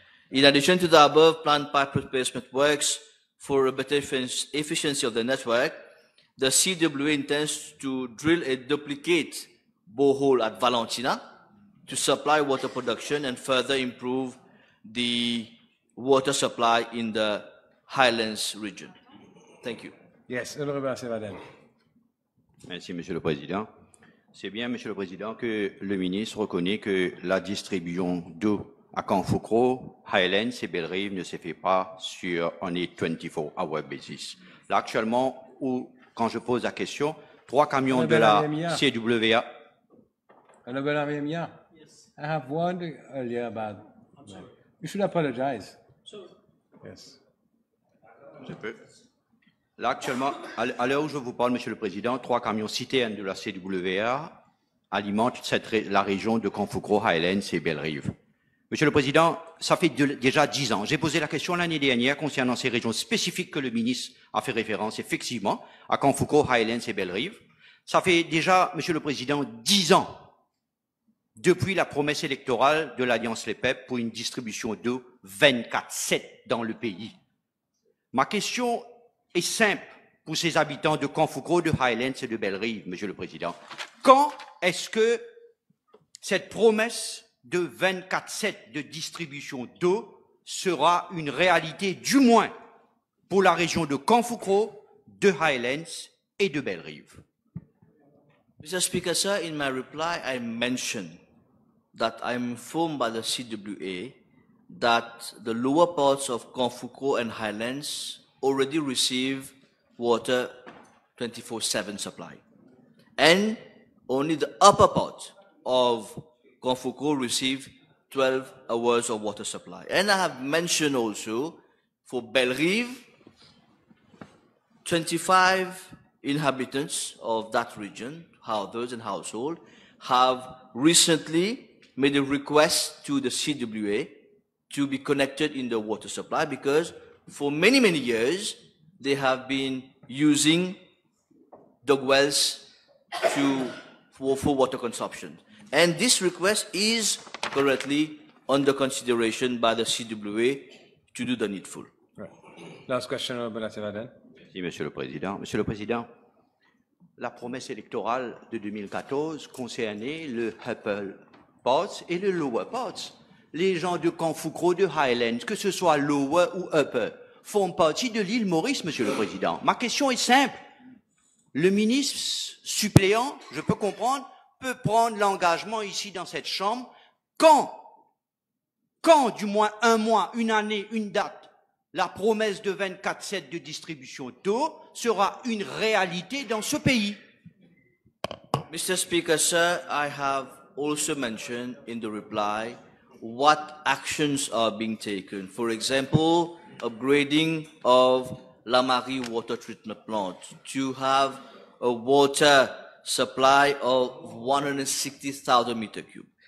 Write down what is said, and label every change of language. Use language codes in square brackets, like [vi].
[en] In addition to the above planned pipe replacement works for a better efficiency of the network, the CWA intends to drill a duplicate borehole at Valentina to supply water production and further improve the water supply in the Highlands region. Thank you. Yes, Honorable Sevaden. [fr] Merci, Monsieur le Président. C'est bien, Monsieur le Président, que le ministre reconnaît que la distribution d'eau à Kanfukro, Highlands et Bellerive ne se fait pas sur un [en] 24-hour basis. [fr] Là, actuellement, quand je pose la question, 3 camions de la CWA. [en] Honorable Amemia, I have warned earlier about that. You should apologize. Yes. [fr] Je peux. Là, actuellement, à l'heure où je vous parle, Monsieur le Président, 3 camions citernes de la CWA alimentent la région de Kanfukro, Highlands et Bellerive. Monsieur le Président, ça fait déjà 10 ans. J'ai posé la question l'année dernière concernant ces régions spécifiques que le ministre a fait référence, effectivement, à Kanfukro, Highlands et Bellerive. Ça fait déjà, Monsieur le Président, 10 ans depuis la promesse électorale de l'Alliance Les Peuples pour une distribution d'eau 24/7 dans le pays. Ma question est simple pour ces habitants de Kanfukro, de Highlands et de Bellerive, Monsieur le Président. Quand est-ce que cette promesse de 24/7 de distribution d'eau sera une réalité, du moins pour la région de Kanfukro, de Highlands et de Bellerive? [en] Mr. Speaker, sir, in my reply, I mentioned that I am informed by the CWA that the lower parts of Kanfukro and Highlands already receive water 24/7 supply. And only the upper part of Kanfukro receive 12 hours of water supply. And I have mentioned also for Bellerive, 25 inhabitants of that region, households and household, have recently made a request to the CWA to be connected in the water supply because for many, many years they have been using dug wells for water consumption. And this request is currently under consideration by the CWA to do the needful. Right. Last question, Honorable Sevaden. [fr] Merci, Monsieur le Président. Monsieur le Président, la promesse électorale de 2014 concernait le upper parts et le lower parts. Les gens de Kanfukro, de Highlands, que ce soit lower ou upper, font partie de l'île Maurice, Monsieur le Président. Ma question est simple. Le ministre suppléant, je peux comprendre, peut prendre l'engagement ici dans cette Chambre quand, du moins un mois, une année, une date, la promesse de 24/7 de distribution d'eau sera une réalité dans ce pays. [en] Mr. Speaker, sir, I have also mentioned in the reply what actions are being taken. For example, upgrading of La Marie water treatment plant to have a water supply of 160,000 meter cube.